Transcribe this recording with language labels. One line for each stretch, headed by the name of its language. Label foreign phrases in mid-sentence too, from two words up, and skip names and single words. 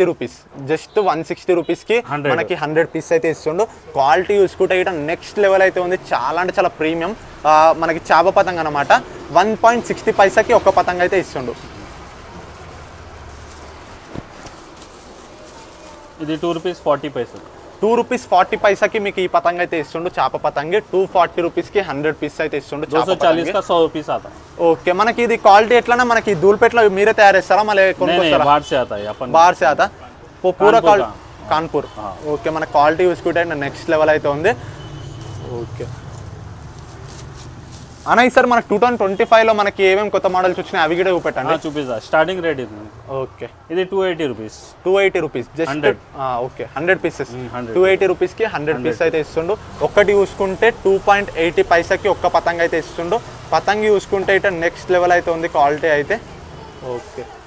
English: rupees just
Telugu: 160 రూపీస్కి మనకి 100 పీస్ అయితే ఇస్తుండు క్వాలిటీ చూసుకుంటే ఇట
English: next level
Telugu: అయితే ఉంది చాలా అంటే చాలా ప్రీమియం మనకి చాప పతంగ అనమాట 1.60 ఒక్క పతంగ అయితే ఇస్తుండు ఇది ₹2.40 మీకు ఈ పతంగ అయితే ఇస్తుండు చాప పతంగి 240 రూపీస్కి 100 పీస్ అయితే ఇస్తుండు
Hindi: 240 का 100 रुपीस आता
Telugu: ఓకే మనకి ఇది క్వాలిటీ ఎట్లన్నా మనకి ధూల్పేట్లో మీరే తయారు చేస్తారా మళ్ళీ
Hindi: बाहर से आता पूरा
Telugu: కాన్పూర్ ఓకే మన క్వాలిటీ చూసుకుంటే
English: next level
Telugu: అయితే ఉంది ఓకే అన్న సార్ మనకి 2025లో మనకి ఏమేమి కొత్త మోడల్స్ వచ్చినాయి అవి కూడా చూపెట్టండి చూపిస్తా
English: starting rate
Telugu: ఇది ఓకే ఇది ₹280
English: just okay 100 pieces
Telugu: 280 రూపీస్కి 100 పీస్ అయితే ఇస్తుండు ఒక్కటి చూసుకుంటే 2.80 ఒక్క పతంగ అయితే ఇస్తుండు పతంగి చూసుకుంటే ఇట
English: next level
Telugu: అయితే ఉంది క్వాలిటీ అయితే ఓకే